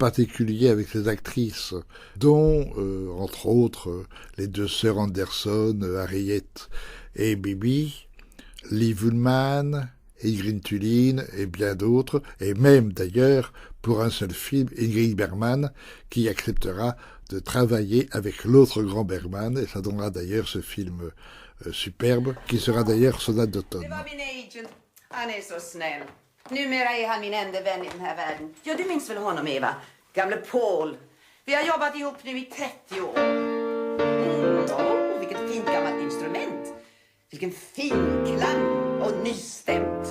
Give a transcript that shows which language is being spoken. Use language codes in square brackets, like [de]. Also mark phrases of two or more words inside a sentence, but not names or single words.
[fr] particulier avec ces actrices dont, entre autres, les deux sœurs Anderson, Harriet et Bibi, Liv Ullmann, Ingrid Thulin et bien d'autres, et même d'ailleurs pour un seul film, Ingrid Bergman, qui acceptera de travailler avec l'autre grand Bergman, et ça donnera d'ailleurs ce film superbe, qui sera d'ailleurs Sonate d'automne. [sv] Det var min agent. Han är så snäll. Numera är han min enda vän i den här världen. Ja, du minns väl honom, Eva? Gamle Paul. Vi har jobbat ihop nu i 30 år. Vilket fint gammalt instrument. Vilken fin klang och nystämt.